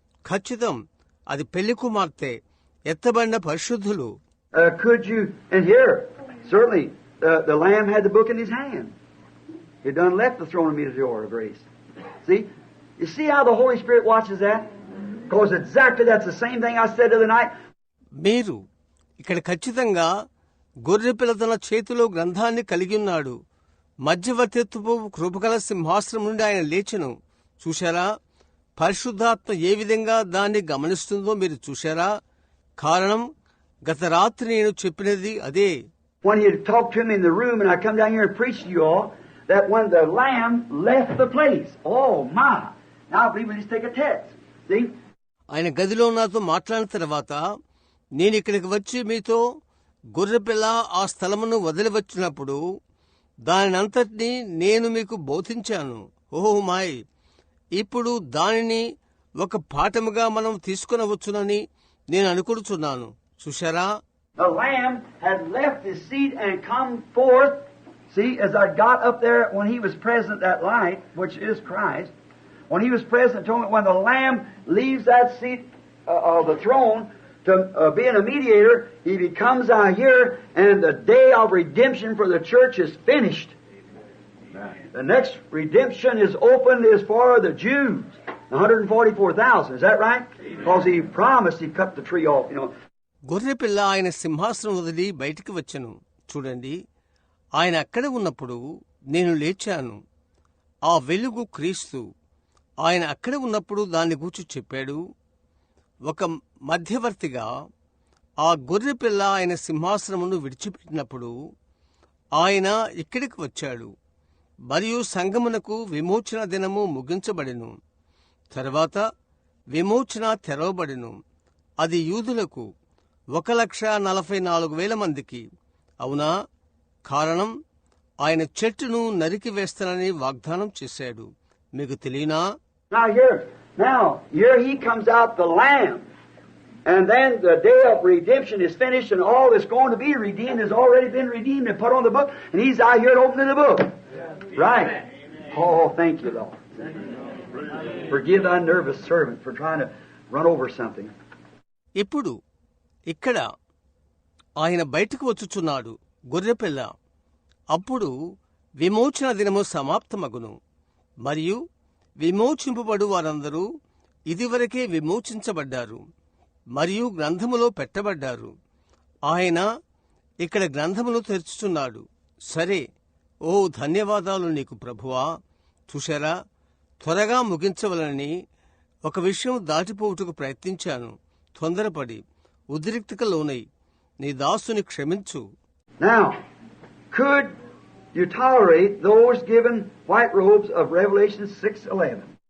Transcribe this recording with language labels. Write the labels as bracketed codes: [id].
[te] ఖచ్చితం, అది పెళ్లి కుమార్తె, ఎత్తబడిన పరిశుద్ధులు. [en] Could you, and here, certainly, the Lamb had the book in his hand. He done left the throne of meteor of grace. See? You see how the Holy Spirit watches that? Because exactly that's the same thing I said the other night. [te] మీరు ఇక్కడ ఖచ్చితంగా గొర్రెపిల్ల తన చేతిలో గ్రంథాన్ని కలిగి ఉన్నాడు. మధ్యవర్తిత్వపు కృపగల సింహాసనం నుండి ఆయన లేచెను. చూశారా? పరిశుద్ధాత్మ ఏ విధంగా దాన్ని గమనిస్తుందో మీరు చూశారా? కారణం, గత రాత్రి నేను చెప్పినది అదే. [en] When he had talked to him in the room, and I come down here and preach to you all, that when the Lamb left the place, oh my! Now I believe we just take a text. See? [te] ఆయన గదిలో నాతో మాట్లాడిన తర్వాత నేను ఇక్కడికి వచ్చి మీతో గొర్రెపిల్ల ఆ స్థలమును వదిలి వచ్చినప్పుడు దానినంతటినీ నేను మీకు బోధించాను. ఓహో మాయ్! ఇప్పుడు దానిని ఒక పాఠముగా మనం తీసుకునవచ్చునని నేను అనుకుంటున్నాను. చూశారా? [en] The Lamb had left his seat and come forth. See, as I got up there when he was present, that light, which is Christ, when he was present, told me when the Lamb leaves that seat of the throne to being a mediator, he becomes out here, and the day of redemption for the church is finished. The next redemption is opened is for the Jews, 144,000. Is that right? Because he promised he cut the tree off, you know. [te] గొర్రెపిల్ల ఆయన సింహాసనం వదిలి బయటికి వచ్చెను. చూడండి, ఆయన అక్కడే ఉన్నప్పుడు నేను లేచాను. ఆ వెలుగు క్రీస్తు. ఆయన అక్కడే ఉన్నప్పుడు దాన్ని గూర్చి చెప్పాడు. ఒక మధ్యవర్తిగా ఆ గొర్రెపిల్ల ఆయన సింహాసనమును విడిచిపెట్టినప్పుడు ఆయన ఇక్కడికి వచ్చాడు. మరియు సంగమునకు విమోచన దినము ముగించబడెను. తర్వాత విమోచన తెరవబడెను. అది యూదులకు 1,44,000 మందికి. అవునా? కారణం, ఆయన చెట్టును నరికి వేస్తానని వాగ్దానం చేశాడు. మీకు తెలియనా? [en] Now here he comes out, the Lamb. And then the day of redemption is finished, and all that's going to be redeemed has already been redeemed and put on the book, and He's out here opening the book. Right. Oh, thank you, Lord. Forgive thy nervous servant for trying to run over something. [te] ఇప్పుడు ఇక్కడ ఆయన బయటకు వచ్చుచున్నాడు గొర్రెపిల్ల. అప్పుడు విమోచన దినము సమాప్తమగును, మరియు విమోచింపబడు వారందరూ ఇదివరకే విమోచించబడ్డారు మరియు గ్రంథములో పెట్టబడ్డారు. ఆయన ఇక్కడ గ్రంథమును తెరుచుచున్నాడు. సరే, ఓ ధన్యవాదాలు నీకు ప్రభువా. చూశారా, త్వరగా ముగించవలనని ఒక విషయం దాటిపోవుటకు ప్రయత్నించాను. తొందరపడి ఉద్రిక్తక లోనై నీ దాసుని క్షమించు. [en] Now, could you tolerate those given white robes of Revelation 6:11?